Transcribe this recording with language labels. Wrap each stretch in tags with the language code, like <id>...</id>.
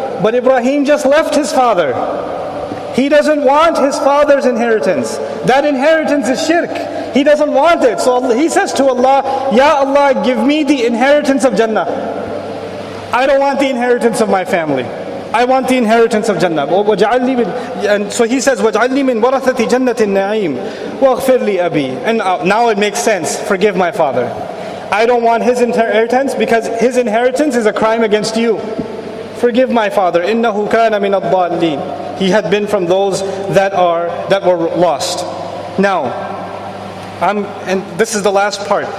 <en>But Ibrahim just left his father. He doesn't want his father's inheritance. That inheritance is shirk. He doesn't want it. So he says to Allah, Ya Allah, give me the inheritance of Jannah. I don't want the inheritance of my family. I want the inheritance of Jannah. And so he says,</en> <ar>وَاجْعَلْنِي مِنْ وَرَثَةِ جَنَّةِ النَّعِيمِ وَاغْفِرْ لِي أَبِي.</ar> <en>And now it makes sense. Forgive my father. I don't want his inheritance because his inheritance is a crime against you. Forgive my father.</en> <ar>إِنَّهُ كَانَ مِنَ الضَّالِّينَ.</ar> <en>He had been from those that were lost. Now, and this is the last part.</en>